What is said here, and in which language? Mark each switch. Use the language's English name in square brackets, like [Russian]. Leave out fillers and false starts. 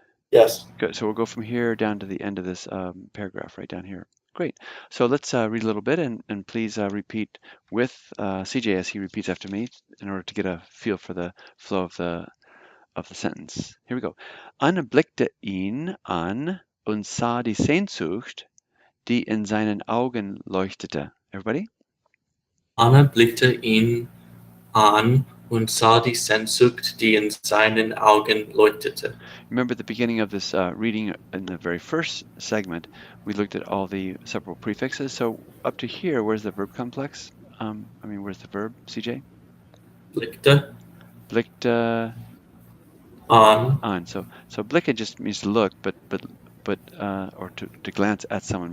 [English] Yes. Good. So we'll go from here down to the end of this paragraph right down here. Great. So let's read a little bit and please repeat with CJ as he repeats after me in order to get a feel for the flow of the sentence. Here we go. [German] Anne blickte ihn an und sah die Sehnsucht, die in seinen Augen leuchtete. [English] Everybody? [German] Anna blickte ihn an und sah die Sehnsucht, die in seinen Augen leuchtete. [English] Remember at the beginning of this reading in the very first segment, we looked at all the several prefixes. So up to here, where's the verb complex? Where's the verb, CJ? [German] Blickte Blickte an. an. [English] So blicke just means to look, but or to glance at someone.